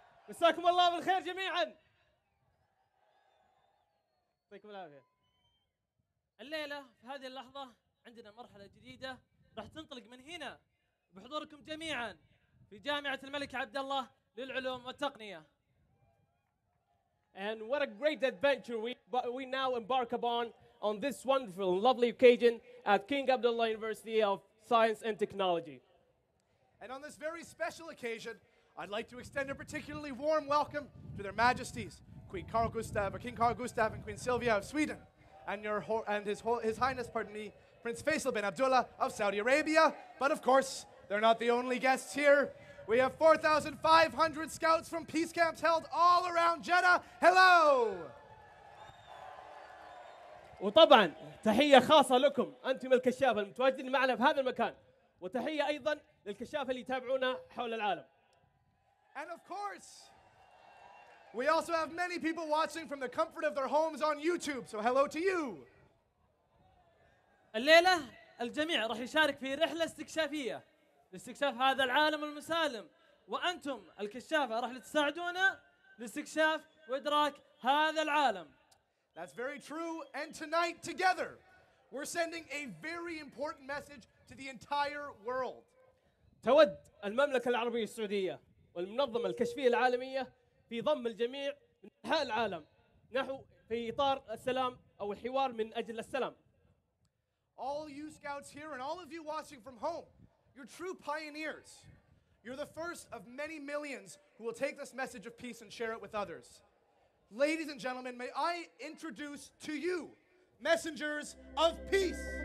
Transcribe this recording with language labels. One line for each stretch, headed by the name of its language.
Arabic: مساكم الله بالخير جميعا. يعطيكم العافية. الليلة في هذه اللحظة عندنا مرحلة جديدة راح تنطلق من هنا بحضوركم جميعا في جامعة الملك عبد الله للعلوم والتقنية.
English: And what a great adventure we now embark upon on this wonderful and lovely occasion at King Abdullah University of Science and Technology. And on this very special occasion, I'd like to extend a particularly warm welcome to their Majesties, King Carl Gustaf and Queen Sylvia of Sweden, and His Highness, Prince Faisal bin Abdullah of Saudi Arabia. But of course, they're not the only guests here. We have 4,500 scouts from peace camps held all around Jeddah. Hello!
Arabic: وطبعا تحية خاصة لكم أنتم الكشافة المتواجدين معنا في هذا المكان، وتحية أيضا للكشافة اللي يتابعونا حول العالم.
English: And of course, we also have many people watching from the comfort of their homes on YouTube. So hello to you.
Arabic: الليلة الجميع راح يشارك في رحلة استكشافية لاستكشاف هذا العالم المسالم، وأنتم الكشافة راح تساعدونا لاستكشاف وإدراك هذا العالم.
English: That's very true. And tonight, together, we're sending a very important message to the entire world.
Arabic: تود المملكة العربية السعودية والمنظمة الكشفية العالمية في ضم الجميع من أنحاء العالم نحو في إطار السلام أو الحوار من أجل السلام.
English: All you scouts here and all of you watching from home, you're true pioneers. You're the first of many millions who will take this message of peace and share it with others. Ladies and gentlemen, may I introduce to you messengers of peace.